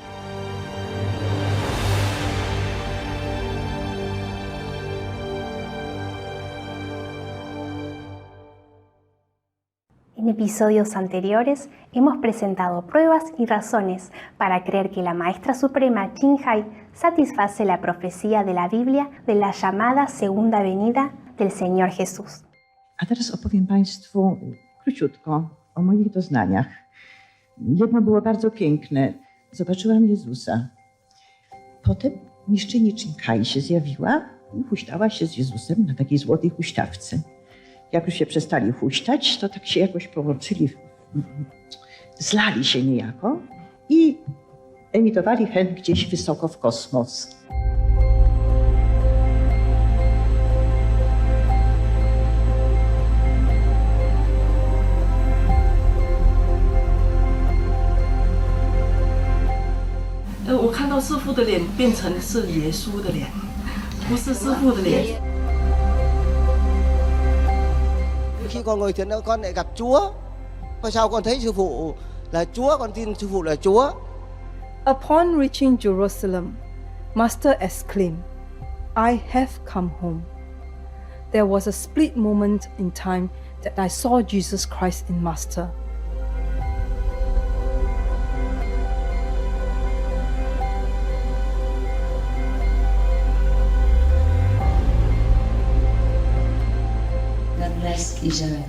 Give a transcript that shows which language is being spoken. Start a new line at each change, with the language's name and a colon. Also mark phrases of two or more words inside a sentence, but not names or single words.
Spanish: En episodios anteriores hemos presentado pruebas y razones para creer que la Maestra Suprema Chinhai satisface la profecía de la Biblia de la llamada segunda venida del Señor Jesús.
Polish: A teraz opowiem Państwu króciutko o moich doznaniach. Jedno było bardzo piękne. Zobaczyłam Jezusa. Potem mistrzyni Chinhai się zjawiła i huśtała się z Jezusem na takiej złotej huśtawce. Jak już się przestali huśtać, to tak się jakoś połączyli, zlali się niejako i emitowali hen gdzieś wysoko w kosmos.
Chinese: 我看到师父的脸变成是耶稣的脸，不是师父的脸。
Vietnamese: Khi con ngồi thiền nữa con lại gặp Chúa. Và sao con thấy sư phụ là Chúa, con tin sư phụ là Chúa.
English: Upon reaching Jerusalem, Master exclaimed, "I have come home." There was a split moment in time that I saw Jesus Christ in Master. God bless Israel.